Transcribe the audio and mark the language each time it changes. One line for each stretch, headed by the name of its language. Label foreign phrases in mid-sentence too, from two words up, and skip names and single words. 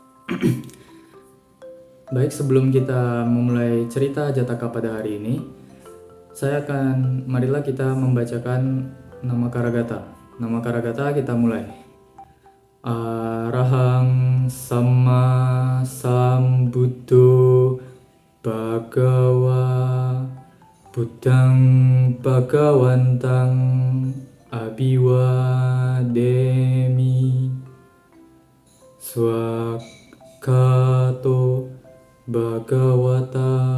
Indonesian: Baik, sebelum kita memulai cerita Jataka pada hari ini, marilah kita membacakan nama Karagata. Nama Karagata kita mulai.
Pali: Arahang Sama Sambuddho Bhagawa Buddhang Bhagawantang Abhiwademi Swakato Bhagavata